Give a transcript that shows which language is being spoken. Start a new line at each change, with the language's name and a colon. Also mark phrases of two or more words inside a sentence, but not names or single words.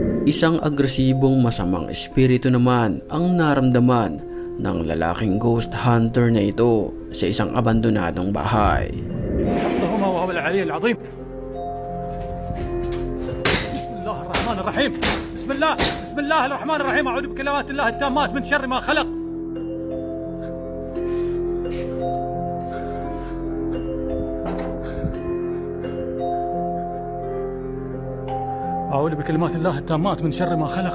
Filipino: Isang agresibong masamang espiritu naman ang naramdaman ng lalaking ghost hunter na ito sa isang abandonadong bahay.
Arabic: اللهم وهو العلي العظيم. بسم الله الرحمن الرحيم. بسم الله الرحمن الرحيم. أعوذ بكلمات الله التامات من شر ما خلق. أعوذ بكلمات الله التامات من شر ما خلق.